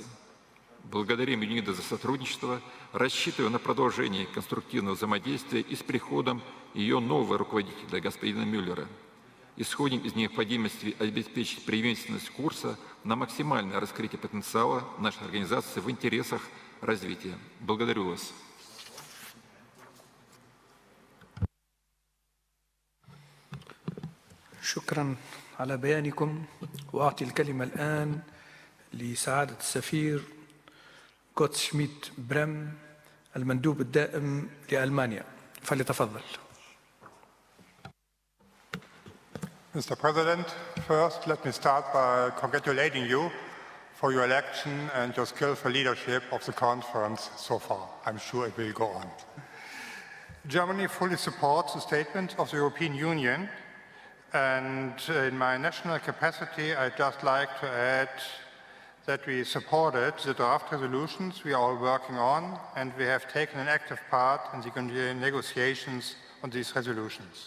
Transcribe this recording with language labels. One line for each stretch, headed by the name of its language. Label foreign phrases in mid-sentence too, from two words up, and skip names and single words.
Russian: Благодарим ЮНИДО за сотрудничество, рассчитывая на продолжение конструктивного взаимодействия и с приходом ее нового руководителя, господина Мюллера. Исходим из необходимости обеспечить преемственность курса на максимальное раскрытие потенциала нашей организации в интересах развития. Благодарю вас.
Arabic: شكرا على بيانكم. وأعطي الكلمة الآن لسعادة السفير جوتس شميت بريم المندوب الدائم لألمانيا، فليتفضل.
English: Mr. President, first let me start by congratulating you for your election and your skillful leadership of the conference so far. I'm sure it will go on. Germany fully supports the statement of the European Union, and in my national capacity I'd just like to add that we supported the draft resolutions we are all working on, and we have taken an active part in the negotiations on these resolutions.